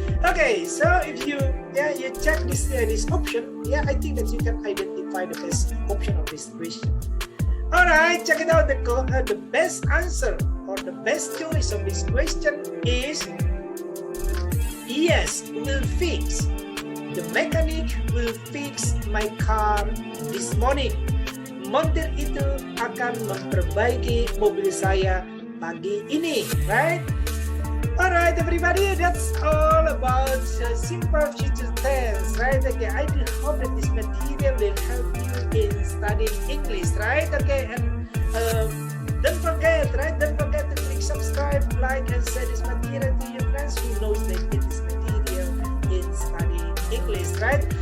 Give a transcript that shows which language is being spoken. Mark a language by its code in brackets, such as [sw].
[en] Okay, so if you check this option, I think that you can identify the best option of this question. All right, check it out. The best answer or the best choice of this question is yes, will fix. The mechanic will fix my car this morning. [id] Montir itu akan memperbaiki mobil saya pagi ini, [en] right? Alright, everybody, that's all about simple future tense, right? Okay, I do hope that this material will help you in studying English, right? Okay, and don't forget, right? Don't forget to click subscribe, like, and share this material to your friends who knows that it is material in studying English, right?